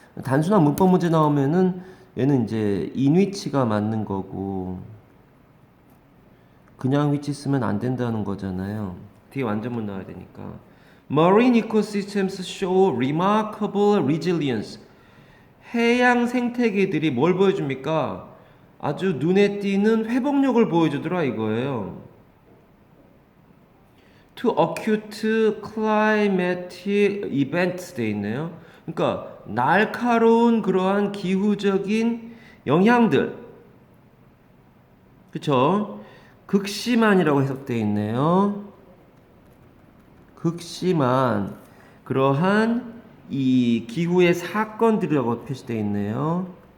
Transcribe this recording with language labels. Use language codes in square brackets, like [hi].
[ko] 단순한 문법 문제 나오면은 얘는 이제 [en] in which [ko] 가 맞는 거고 그냥 위치 쓰면 안 된다는 거잖아요. 뒤에 완전문 나와야 되니까. [en] Marine ecosystems show remarkable resilience. [ko] 해양 생태계들이 뭘 보여줍니까? 아주 눈에 띄는 회복력을 보여주더라 이거예요. [en] To acute climatic events [ko] 돼 있네요. 그러니까 날카로운 그러한 기후적인 영향들, 그쵸? 극심한이라고 해석돼 있네요. 극심한 그러한 이 기후의 사건들이라고 표시되어 있네요.